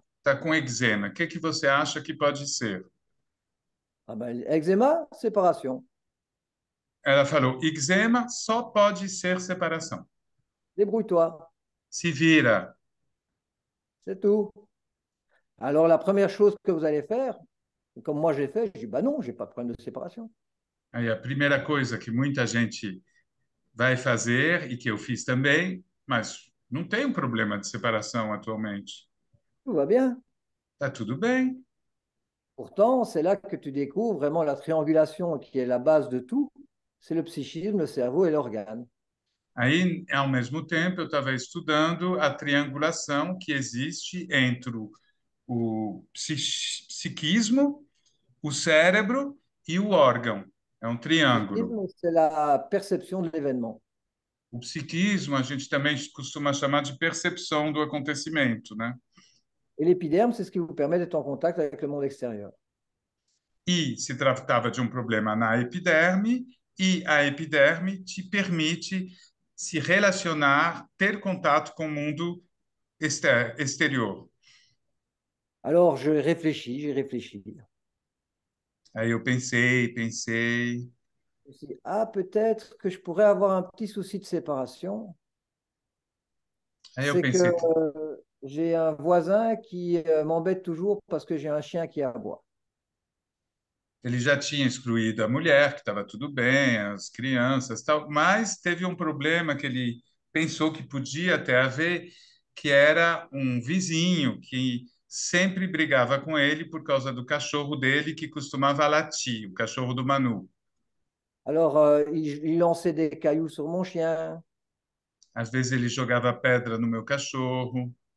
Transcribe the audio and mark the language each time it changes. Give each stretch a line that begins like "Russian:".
Portuguese: está com eczema. O que que você acha que pode ser?
French: Ah ben, eczéma, séparation.
Portuguese: Ela falou, eczema só pode ser separação.
French: Débrouille-toi,
Portuguese: Se vira.
French: c'est tout. Alors, la première chose que vous allez faire, comme moi j'ai fait, je dis, bah non, j'ai pas de problème de séparation.
Portuguese: Aí a primeira coisa que muita gente vai fazer e que eu fiz também, mas não tem um problema de separação atualmente.
French: Tout va bien.
Portuguese: Tá tudo bem.
French: Pourtant, c'est là que tu découvres vraiment la triangulation qui est la base de tout. C'est le psychisme, le cerveau et l'organe.
Portuguese: Aí, ao mesmo tempo, eu estava estudando a triangulação que existe entre o psiquismo, o cérebro e o órgão. É um triângulo.
French: Psychisme, c'est la perception de l'événement.
Portuguese: O psiquismo a gente também costuma chamar de percepção do acontecimento, né?
French: Et l'épiderme, c'est ce qui vous permet d'être en contact avec le monde extérieur.
Portuguese: E se tratava de um problema na epiderme, e a epiderme te permite se relacionar, ter contato com o mundo exterior.
French: Alors, j'ai réfléchi.
Portuguese: Aí eu pensei, pensei,
French: Je me suis dit, ah, peut-être que je pourrais avoir un petit souci de séparation.
Portuguese: aí eu
French: C'est que
Portuguese: pensei,
French: j'ai un voisin qui m'embête toujours parce que j'ai un chien qui aboie.
Portuguese: ele já tinha excluído a mulher, que estava tudo bem, as crianças, tal, mas teve um problema que ele pensou que podia ter a ver, que era um vizinho que sempre brigava com ele por causa do cachorro dele que costumava latir, o cachorro do Manu.
French: Alors, il lançait des cailloux sur mon chien.
Portuguese: Às vezes ele jogava pedra no meu cachorro,